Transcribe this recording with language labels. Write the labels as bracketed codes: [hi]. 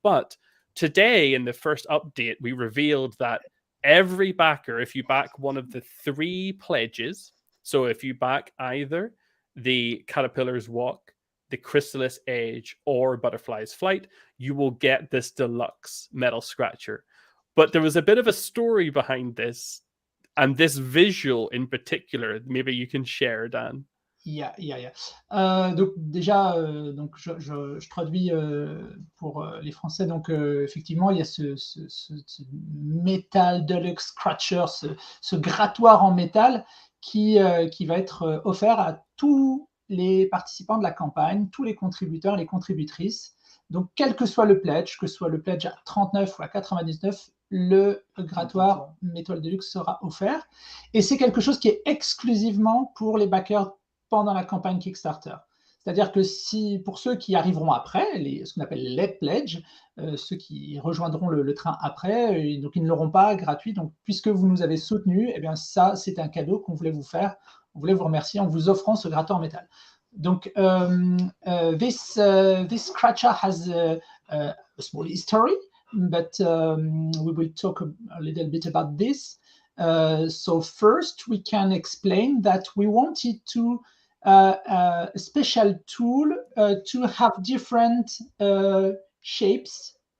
[en] But today, in the first update, we revealed that every backer, if you back one of the 3 pledges, so if you back either the Caterpillar's Walk, the Chrysalis Age, or Butterfly's Flight, you will get this deluxe metal scratcher. But there was a bit of a story behind this, and this visual in particular, maybe you can share, Dan. Yeah. [fr] Donc déjà, donc je traduis pour les Français. Donc effectivement, il y a ce Metal Deluxe Scratcher, ce grattoir en métal qui va être offert à tous les participants de la campagne, tous les contributeurs, les contributrices. Donc, quel que soit le pledge, que ce soit le pledge à 39 ou à 99, le grattoir Metal Deluxe sera offert. Et c'est quelque chose qui est exclusivement pour les backers pendant la campagne Kickstarter. C'est-à-dire que pour ceux qui arriveront après, ce qu'on appelle les pledges, ceux qui rejoindront le train après, donc ils ne l'auront pas gratuit. Donc, puisque vous nous avez soutenus, eh bien ça, c'est un cadeau qu'on voulait vous faire. On voulait vous remercier en vous offrant ce grattoir en métal. [en] Donc, this scratcher has a small history, but we will talk a little bit about this. So first, we can explain that we wanted to a special tool to have different shapes.